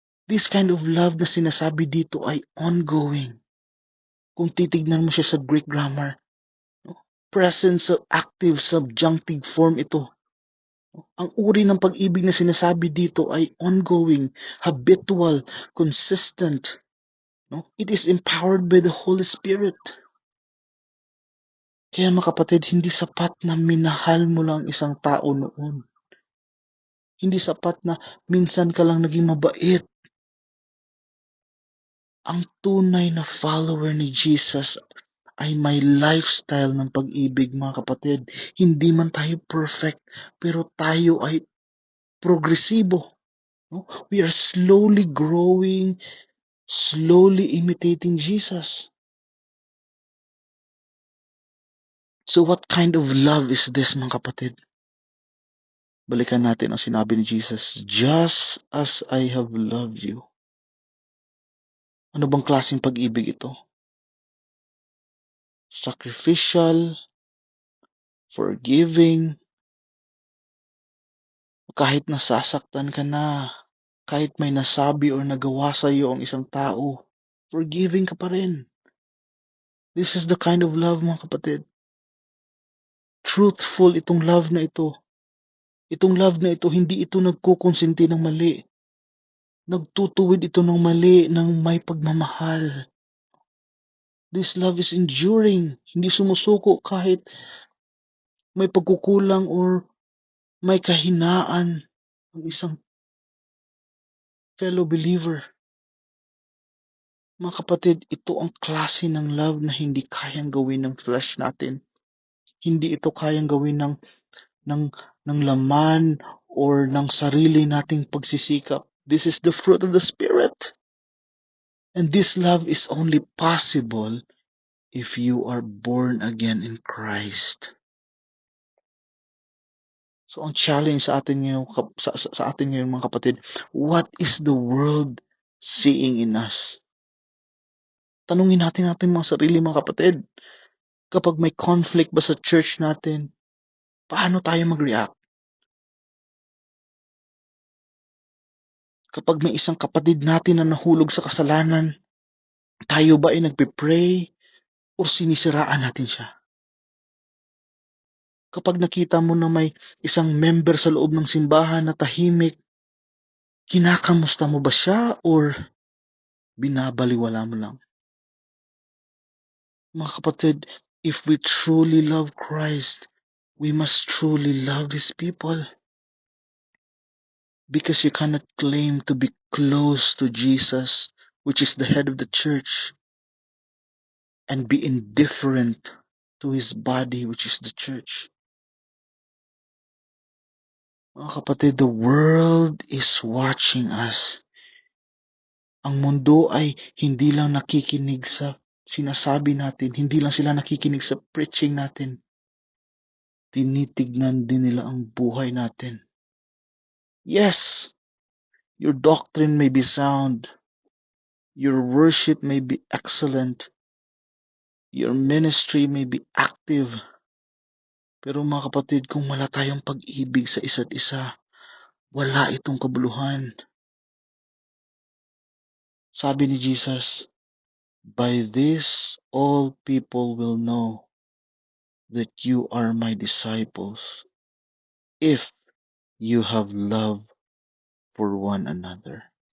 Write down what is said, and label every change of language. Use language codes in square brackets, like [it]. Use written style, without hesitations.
[en] This kind of love [tl] na sinasabi dito ay [en] ongoing. [tl] Kung titignan mo siya sa Greek grammar, present active subjunctive form ito. Ang uri ng pag-ibig na sinasabi dito ay [en] ongoing, habitual, consistent. [tl] No? [en] It is empowered by the Holy Spirit. [tl] Kaya mga kapatid, hindi sapat na minahal mo lang isang tao noon. Hindi sapat na minsan ka lang naging mabait. Ang tunay na follower ni Jesus ay may lifestyle ng pag-ibig, mga kapatid. Hindi man tayo perfect, pero tayo ay progresibo. No? [en] We are slowly growing, slowly imitating Jesus. So what kind of love is this, mga kapatid? [tl] Balikan natin ang sinabi ni Jesus, [en] just as I have loved you. [tl] Ano bang klaseng pag-ibig ito? Sacrificial, forgiving, kahit nasasaktan ka na, kahit may nasabi or nagawa sa iyo ang isang tao, forgiving ka pa rin. [en] This is the kind of love, mga kapatid. [tl] Truthful itong love na ito. Itong love na ito, hindi ito nagkukonsinti ng mali. Nagtutuwid ito ng mali ng may pagmamahal. [en] This love is enduring. [tl] Hindi sumusuko kahit may pagkukulang or may kahinaan ng isang fellow believer. Mga kapatid, ito ang klase ng love na hindi kayang gawin ng flesh natin. Hindi ito kayang gawin ng, ng laman or ng sarili nating pagsisikap. [en] This is the fruit of the Spirit. And this love is only possible if you are born again in Christ. [tl] So ang challenge sa atin ngayon, sa atin ngayon, mga kapatid, [en] what is the world seeing in us? [tl] Tanungin natin mga sarili, mga kapatid. Kapag may conflict ba sa church natin, paano tayo mag-react? Kapag may isang kapatid natin na nahulog sa kasalanan, tayo ba ay nagpe-pray o sinisiraan natin siya? Kapag nakita mo na may isang member sa loob ng simbahan na tahimik, kinakamusta mo ba siya or binabaliwala mo lang? [en] Mga kapatid, if we truly love Christ, we must truly love His people. Because you cannot claim to be close to Jesus, which is the head of the church, and be indifferent to His body, which is the church. Mga kapatid, the world is watching us. [tl] Ang mundo ay hindi lang nakikinig sa sinasabi natin, hindi lang sila nakikinig sa preaching natin. Tinitignan din nila ang buhay natin. [en] Yes, your doctrine may be sound. Your worship may be excellent. Your ministry may be active. [tl] Pero mga kapatid, kung wala tayong pag-ibig sa isa't isa, wala itong kabuluhan. Sabi ni Jesus, [en] by this all people will know that you are my disciples if you have love for one another.